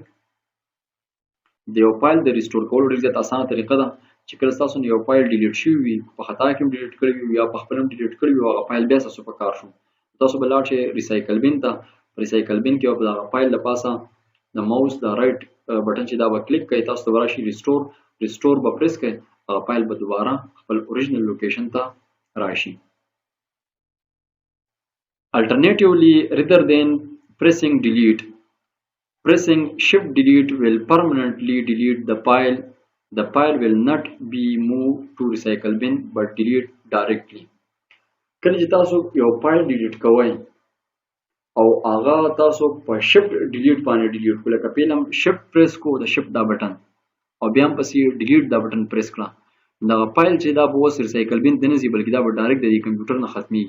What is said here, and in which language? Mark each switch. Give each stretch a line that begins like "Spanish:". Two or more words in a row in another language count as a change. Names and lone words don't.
Pashto: د یو فایل د ریسټور کولو ډېر زیات اسانه طریقه ده چې کله ستاسو نه یو فایل ډیلیټ شوی وي، په خطا کې هم ډیلیټ کړی وي یا په خپل هم ډیلیټ کړی وي، هغه فایل بیا ستاسو په کار شو، تاسو به لاړ شئ
English: recycle bin
Pashto: ته. په
English: recycle bin
Pashto: کې به د هغه فایل د پاسه د ماوس د
English: right button
Pashto: چې دا به کلیک کوئ، تاسو ته به راشي ریسټور به پریس کوئ، هغه فایل به دوباره خپل
English: original location
Pashto: ته راشي.
English: Alternatively, rather than pressing delete, pressing shift delete will permanently delete the file. The file will not be moved to recycle bin but delete directly.
Pashto: کله چې تاسو یو فایل ډیلیټ کوئ او هغه تاسو په
English: shift delete
Pashto: باندې ډیلیټ کړئ، لکه پیلم
English: shift press
Pashto: کو د شفت دا بټن او بیا هم پسې ډیلیټ دا بټن پریس کړه، دغه فایل چې دا به اوس
English: recycle bin
Pashto: ته نه ځي بلکې دا به ډایرکټ د دې کمپیوټر نه ختمیږي.